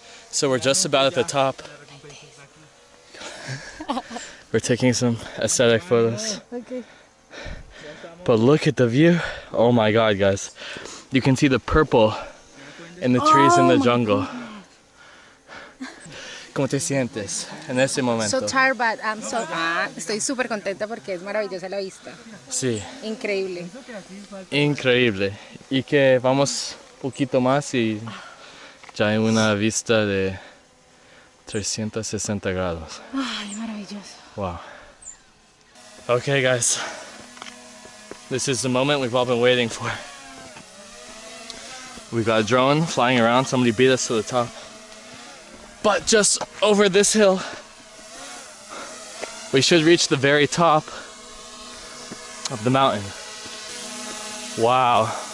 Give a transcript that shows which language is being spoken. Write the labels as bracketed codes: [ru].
[en] So we're just about at the top. We're taking some aesthetic photos. Okay. But look at the view. Oh my god, guys. You can see the purple in the trees in the jungle. [es] ¿Cómo te sientes en ese momento? [en] So tired, but I'm so... [es] estoy súper contenta porque es maravillosa la vista. Sí, Increíble. increíble. Y que vamos un poquito más y ya hay una vista de 360 grados. Ay, maravilloso. [en] Wow. Okay, guys. This is the moment we've all been waiting for. We got a drone flying around. Somebody beat us to the top. But just over this hill, we should reach the very top of the mountain. Wow.